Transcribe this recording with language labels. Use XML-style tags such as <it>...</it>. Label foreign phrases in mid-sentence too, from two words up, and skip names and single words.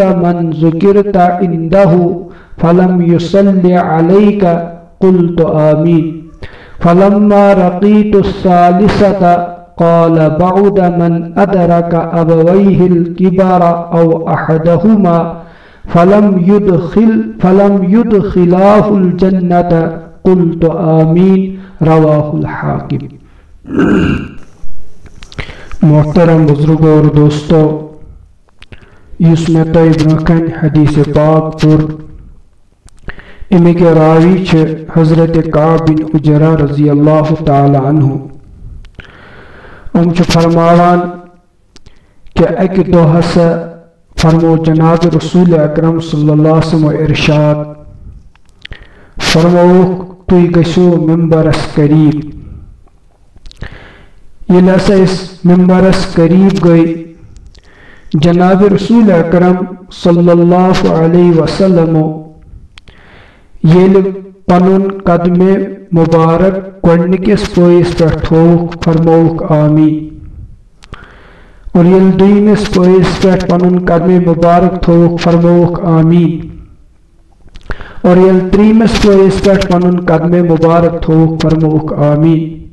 <ar>من ذكرت عنده فلم يصل عليك قلت آمين فلما رقيت الثالثة قال بعد من أدرك أبويه الكبر أو أحدهما فلم يدخلاه الجنة قلت آمين رواه الحاکم۔</ar> <ks>محترم بزرگوں اور دوستو، یس میں تۄہہِ برونٛہہ کنہِ حدیث پاک پوٚر، امیک راوی چھِ حضرت کعب بن عجرہ</ks> <ar>رضی اللہ تعالی عنہ۔</ar> <ks>چھِ فرماوان کہ اکہِ دۄہ ہسا فرمو جناب رسول اکرم</ks> <ar>صلی اللہ علیہ وسلم</ar> <ks>ارشاد، فرمووُکھ تُہۍ گٔژھِو ممبرس قریب۔ ییٚلہِ ہسا أسۍ ممبرس قریب گٔے، جناب رسول اکرم</ks> <ar>صلی اللہ علیہ وسلم</ar> <ks>ییٚلہِ پنُن قدمِ مبارک گۄڈنِکِس پٲیِس پٮ۪ٹھ تھووُکھ، فرمووُکھ آمیٖن، اور ییٚلہِ دوٚیمِس پٲیِس پٮ۪ٹھ پنُن قدمِ مبارک تھووُکھ، فرمووُکھ آمیٖن، اور ییٚلہِ ترٛیٚیِمِس پٲیِس پٮ۪ٹھ پنُن قدمِ مبارک تھووُکھ، فرمووُکھ آمیٖن۔</ks>